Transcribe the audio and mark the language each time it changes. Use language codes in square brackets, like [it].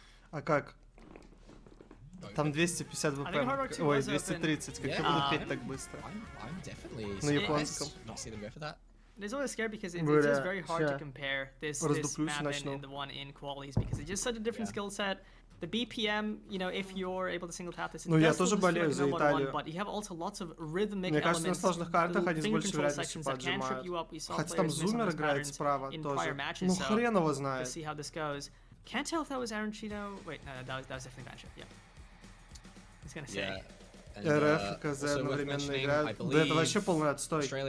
[ru] А как? Там 250 ВП. Ой, 230. Как я буду петь так быстро? На японском. [en] It's always scary because it's just very hard to compare this map and the one in qualies because it's just such a different skill set. The BPM, you know, if you're able to single tap this, [ru] ну я тоже болею за Италию. [en] But you have also lots of rhythmic [ru] Мне кажется, на сложных картах они с большей вероятностью поджимают. Хотя там Зумер играет справа тоже. Ну хрен его знает. [en] Can't tell if that was Aaron Chino. Wait, no, that was definitely matchup. Yeah. He's gonna say. [ru] РФ и КЗ одновременно играют. Да это вообще полный отстой.